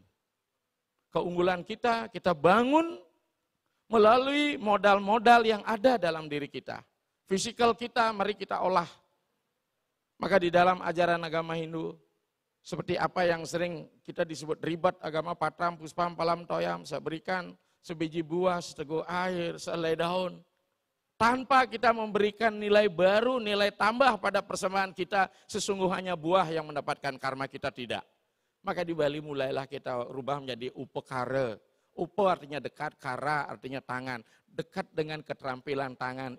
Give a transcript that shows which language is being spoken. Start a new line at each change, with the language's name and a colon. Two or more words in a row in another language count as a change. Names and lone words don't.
Indonesian: Keunggulan kita bangun melalui modal-modal yang ada dalam diri kita. Fisikal kita, mari kita olah. Maka di dalam ajaran agama Hindu, seperti apa yang sering kita disebut ribat agama
Sanskrit: पत्रं, पुष्पं, फलं, तोयं,
Indonesian: saya berikan sebiji buah, seteguk air, sehelai daun. Tanpa kita memberikan nilai baru, nilai tambah pada persembahan kita, sesungguhnya buah yang mendapatkan karma kita tidak. Maka di Bali mulailah kita rubah menjadi upekara. Upe artinya dekat, kara artinya tangan. Dekat dengan keterampilan tangan.